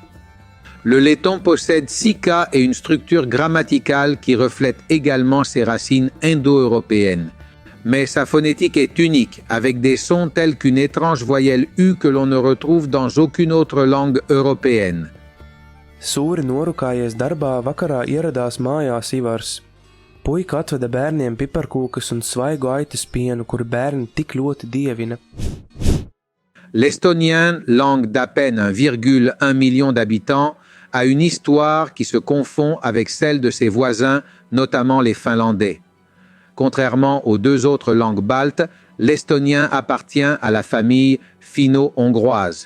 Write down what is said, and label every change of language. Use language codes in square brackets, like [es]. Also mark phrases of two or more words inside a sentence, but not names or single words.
[fr] Le letton possède 6 cas et une structure grammaticale qui reflète également ses racines indo-européennes. Mais sa phonétique est unique, avec des sons tels qu'une étrange voyelle U que l'on ne retrouve dans aucune autre langue européenne. [lv] Sūri norukājies darbā, vakarā ieradās mājās Ivars. Puika atveda bērniem piparkūkas un svaigu aitas pienu, kur bērni tik ļoti dievina. [fr] L'estonien, langue d'à peine 1,1 million d'habitants, a une histoire qui se confond avec celle de ses voisins, notamment les Finlandais. Contrairement aux 2 autres langues baltes, l'estonien appartient à la famille finno-hongroise.